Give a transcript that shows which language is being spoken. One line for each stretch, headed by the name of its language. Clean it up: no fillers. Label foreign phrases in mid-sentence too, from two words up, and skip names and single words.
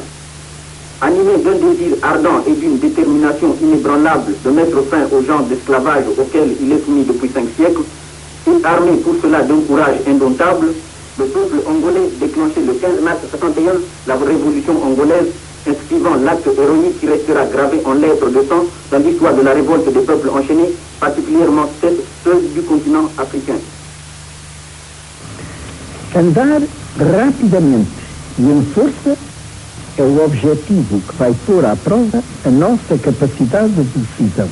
French: Animé d'un désir ardent et d'une détermination inébranlable de mettre fin au genre d'esclavage auquel il est soumis depuis 5 siècles, et armé pour cela d'un courage indomptable, le peuple angolais déclenchait le 15 mars 1961 la révolution angolaise, inscrivant l'acte héroïque qui restera gravé en lettres de sang dans l'histoire de la révolte des peuples enchaînés, particulièrement ceux du continent africain.
Portuguese: Andar rapidamente e em força é o objetivo que vai pôr à prova a nossa capacidade de decisão.